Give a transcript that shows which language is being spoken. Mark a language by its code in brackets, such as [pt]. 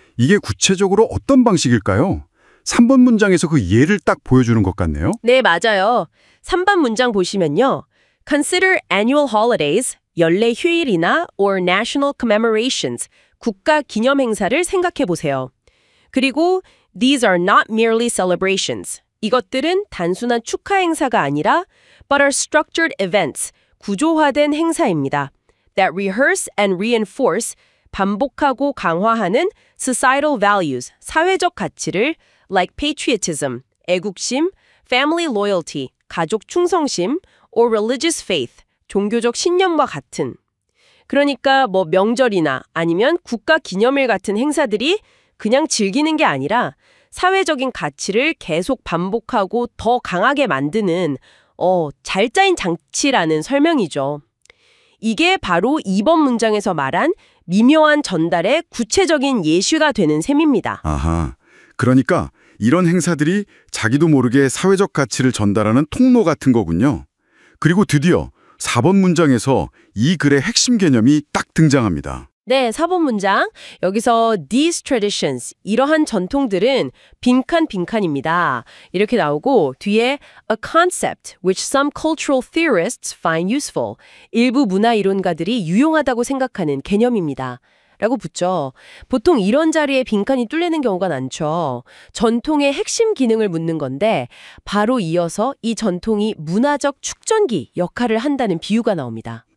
[ko] 이게 구체적으로 어떤 방식일까요? 3번 문장에서 그 예를 딱 보여주는 것 같네요. 네, 맞아요. 3번 문장 보시면요. [en] Consider annual holidays, [ko] 연례 휴일이나 [en] or national commemorations, [ko] 국가 기념 행사를 생각해 보세요. [en] 그리고 these are not merely celebrations. [ko] 이것들은 단순한 축하 행사가 아니라 [en] but are structured events, [ko] 구조화된 행사입니다. [en] That rehearse and reinforce, [ko] 반복하고 강화하는 [en] societal values, [ko] 사회적 가치를 [en] like patriotism, [ko] 애국심, [en] family loyalty, [ko] 가족 충성심, [en] or religious faith, [ko] 종교적 신념과 같은. 그러니까 뭐 명절이나 아니면 국가 기념일 같은 행사들이 그냥 즐기는 게 아니라 사회적인 가치를 계속 반복하고 더 강하게 만드는 잘 짜인 장치라는 설명이죠. 이게 바로 이번 문장에서 말한 미묘한 전달의 구체적인 예시가 되는 셈입니다. 아하, 그러니까 이런 행사들이 자기도 모르게 사회적 가치를 전달하는 통로 같은 거군요. 그리고 드디어 4번 문장에서 이 글의 핵심 개념이 딱 등장합니다. 네, 4번 문장. 여기서 [en] these traditions, [ko] 이러한 전통들은 빈칸입니다. 이렇게 나오고 뒤에 [en] a concept which some cultural theorists find useful. [ko] 일부 문화 이론가들이 유용하다고 생각하는 개념입니다. 라고 붙죠. 보통 이런 자리에 빈칸이 뚫리는 경우가 많죠. 전통의 핵심 기능을 묻는 건데 바로 이어서 이 전통이 문화적 축전기 역할을 한다는 비유가 나옵니다.